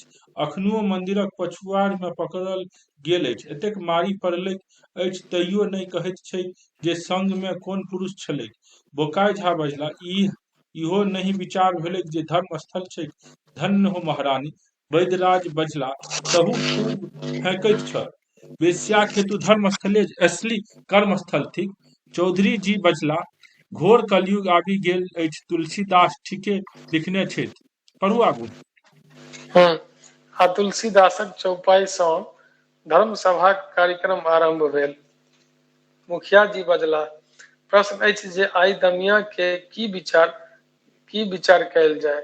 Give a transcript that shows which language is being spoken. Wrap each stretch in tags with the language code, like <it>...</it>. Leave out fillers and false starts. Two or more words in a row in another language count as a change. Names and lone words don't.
<mai>अखनुओ मंदिरक पछुआड़ में पकड़ल गेल अछि। एतेक मारि पड़लैक अछि तइयो नहि कहैत छैक जे संग में कोन पुरुष छलैक। बोकाई झा बजला, इहो नहीं विचार भेलैक जे धर्म स्थल छैक। धन्य हो महारानी। वैद्यराज बजला, तहु खूब फेंकैत छ। वेश्याक हेतु धर्म स्थले असली कर्म स्थल थिक। चौधरी जी बजला, घोर कलयुग आबि गेल अछि, तुलसीदास ठीके लिखने छथि। पढ़ू आगू। आ तुलसीदासक चौपाई सँ धर्म सभाक कार्यक्रम आरंभ भेल। मुखिया जी बजला, प्रश्न अछि जे आइ दमिया के की विचार कयल जाय।</mai>